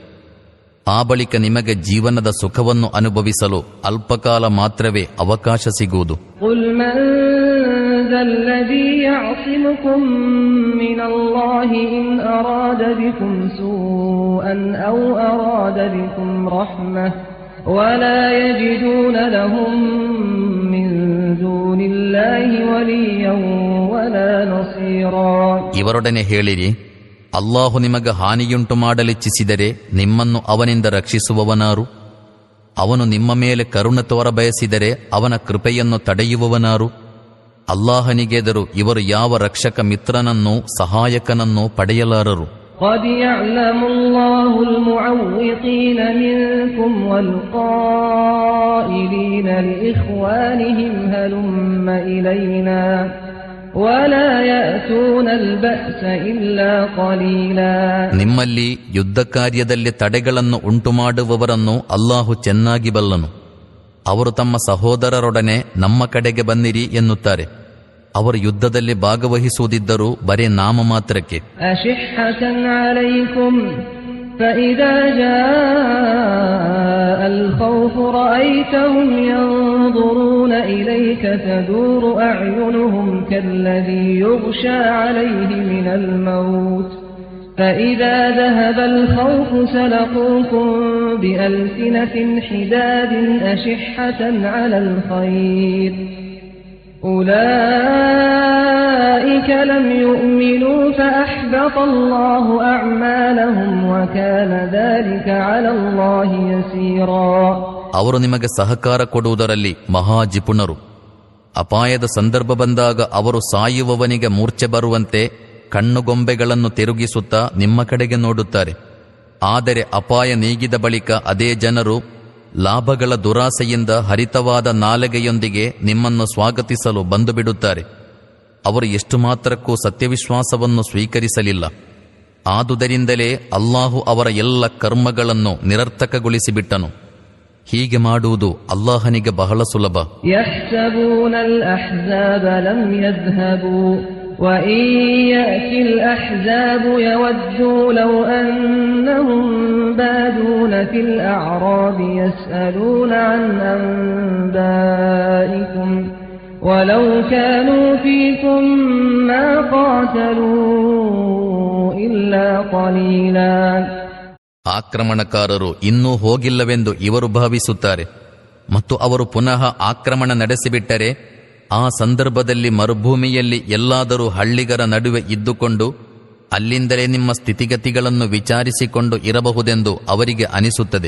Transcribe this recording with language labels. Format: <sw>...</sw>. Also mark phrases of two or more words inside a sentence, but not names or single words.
<kn>ಆ ಬಳಿಕ ನಿಮಗೆ ಜೀವನದ ಸುಖವನ್ನು ಅನುಭವಿಸಲು ಅಲ್ಪಕಾಲ ಮಾತ್ರವೇ ಅವಕಾಶ ಸಿಗುವುದು.</kn> <ar>قُلْ مَنْ ذَا الَّذِي يَعْصِمُكُم مِّنَ اللَّهِ إِنْ أَرَادَ بِكُمْ سُوءًا أَوْ أَرَادَ بِكُمْ رَحْمَةً وَلَا يَجِدُونَ لَهُم مِّن دُونِ اللَّهِ وَلِيًّا وَلَا نَصِيرًا.</ar> <kn>ಇವರೊಡನೆ ಹೇಳಿರಿ, ಅಲ್ಲಾಹು ನಿಮಗೆ ಹಾನಿಯುಂಟು ಮಾಡಲಿಚ್ಛಿಸಿದರೆ ನಿಮ್ಮನ್ನು ಅವನಿಂದ ರಕ್ಷಿಸುವವನಾರು? ಅವನು ನಿಮ್ಮ ಮೇಲೆ ಕರುಣೆ ತೋರಬಯಸಿದರೆ ಅವನ ಕೃಪೆಯನ್ನು ತಡೆಯುವವನಾರು? ಅಲ್ಲಾಹನಿಗೆದರು ಇವರು ಯಾವ ರಕ್ಷಕ ಮಿತ್ರನನ್ನೂ ಸಹಾಯಕನನ್ನೂ ಪಡೆಯಲಾರರು.</kn> <ar>قد يعلم الله المعوقين منكم والقائلين لإخوانهم هلم إلينا ولا يأتون البأس إلا قليلا.</ar> <kn>ನಿಮ್ಮಲ್ಲಿ ಯುದ್ಧ ಕಾರ್ಯದಲ್ಲಿ ತಡೆಗಳನ್ನು ಉಂಟುಮಾಡುವವರನ್ನು ಅಲ್ಲಾಹು ಚೆನ್ನಾಗಿ ಬಲ್ಲನು. ಅವರು ತಮ್ಮ ಸಹೋದರರೊಡನೆ ನಮ್ಮ ಕಡೆಗೆ ಬನ್ನಿರಿ ಎನ್ನುತ್ತಾರೆ. ಅವರು ಯುದ್ಧದಲ್ಲಿ ಭಾಗವಹಿಸುವುದಿದ್ದರೂ ಬರೇ ನಾಮ ಮಾತ್ರಕ್ಕೆ.</kn> <ar>أشحة عليكم فإذا جاء الخوف رأيتهم ينظرون إليك تدور أعينهم كالذي يغشى عليه من الموت فإذا ذهب الخوف سلقوكم بألسنة حداد أشحة على الخير أولئك لم يؤمنوا فأحبط الله أعمالهم وكان ذلك على الله يسيرا.</ar> <kn>ಅವರು ನಿಮಗೆ ಸಹಕಾರ ಕೊಡುವುದರಲ್ಲಿ ಮಹಾಜಿಪುಣರು. ಅಪಾಯದ ಸಂದರ್ಭ ಬಂದಾಗ ಅವರು ಸಾಯುವವನಿಗೆ ಮೂರ್ಛೆ ಬರುವಂತೆ ಕಣ್ಣುಗೊಂಬೆಗಳನ್ನು ತಿರುಗಿಸುತ್ತಾ ನಿಮ್ಮ ಕಡೆಗೆ ನೋಡುತ್ತಾರೆ. ಆದರೆ ಅಪಾಯ ನೀಗಿದ ಬಳಿಕ ಅದೇ ಜನರು ಲಾಭಗಳ ದುರಾಸೆಯಿಂದ ಹರಿತವಾದ ನಾಲಿಗೆಯೊಂದಿಗೆ ನಿಮ್ಮನ್ನು ಸ್ವಾಗತಿಸಲು ಬಂದು ಬಿಡುತ್ತಾರೆ. ಅವರು ಎಷ್ಟು ಮಾತ್ರಕ್ಕೂ ಸತ್ಯವಿಶ್ವಾಸವನ್ನು ಸ್ವೀಕರಿಸಲಿಲ್ಲ. ಆದುದರಿಂದಲೇ ಅಲ್ಲಾಹು ಅವರ ಎಲ್ಲ ಕರ್ಮಗಳನ್ನು ನಿರರ್ಥಕಗೊಳಿಸಿಬಿಟ್ಟನು. ಹೀಗೆ ಮಾಡುವುದು ಅಲ್ಲಾಹನಿಗೆ ಬಹಳ ಸುಲಭ.</kn> <ar>وَإِنْ يَأْتِ الْأَحْزَابُ يَوَدُّوا لَوْ أَنَّهُمْ بَادُونَ فِي الْأَعْرَابِ يَسْأَلُونَ عَنْ أَنْبَائِكُمْ وَلَوْ كَانُوا فِيكُمْ مَا قَاتَلُوا إِلَّا قَلِيلًا.</ar> <kn>ಆಕ್ರಮಣಕಾರರು ಇನ್ನೂ ಹೋಗಿಲ್ಲವೆಂದು ಇವರು ಭಾವಿಸುತ್ತಾರೆ ಮತ್ತು ಅವರು ಪುನಃ ಆಕ್ರಮಣ ನಡೆಸಿಬಿಟ್ಟರೆ ಆ ಸಂದರ್ಭದಲ್ಲಿ ಮರುಭೂಮಿಯಲ್ಲಿ ಎಲ್ಲಾದರೂ ಹಳ್ಳಿಗರ ನಡುವೆ ಇದ್ದುಕೊಂಡು ಅಲ್ಲಿಂದಲೇ ನಿಮ್ಮ ಸ್ಥಿತಿಗತಿಗಳನ್ನು ವಿಚಾರಿಸಿಕೊಂಡು ಇರಬಹುದೆಂದು ಅವರಿಗೆ ಅನಿಸುತ್ತದೆ.</kn>